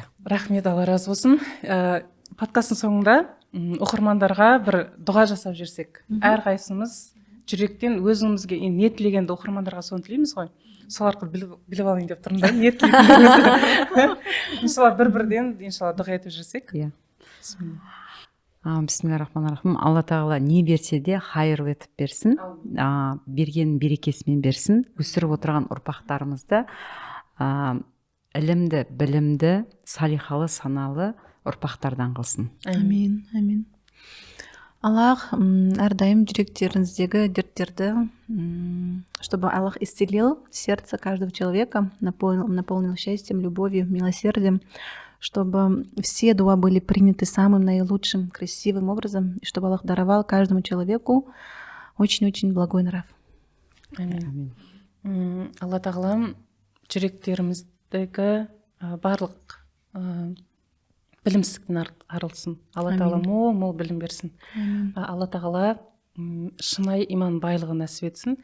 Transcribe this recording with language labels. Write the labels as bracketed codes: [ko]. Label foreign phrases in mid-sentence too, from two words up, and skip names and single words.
[kk] Рахмет, Алла разы болсын. Подкасттың соңында оқырмандарға бір дұға жасап жүрсек, әрқайсымыз жүректен өзімізге не тілегенді оқырмандарға соны тілейміз ғой. Сол арқылы біліп алайын деп тұрмын да, не тілейтінімізді. Иншалла бір-бірден иншалла дұға етіп жүрсек. [ar] بسم الله الرحمن الرحيم. [kk] Алла тағала не берсе де хайырлы етіп берсін, берген берекесімен берсін, өсіріп отырған ұрпақтарымызды ілімді, білімді, салихалы, саналы ұрпақтардан қылсын. [ar] آمين، آمين. [kk] Аллах әрдайым жүректеріңіздегі дерттерді, [ru] чтобы Аллах исцелил сердце каждого человека, наполнил счастьем, любовью, милосердием, чтобы все дуа были приняты самым наилучшим, красивым образом, и чтобы Аллах даровал каждому человеку очень-очень благой нрав. [kk] Амин. Алла тағалам жүректеріміздегі барлық білімсіздіктен арылсын. Алла тағала мол білім берсін. Алла тағала шынайы иман байлығын нәсіп етсін.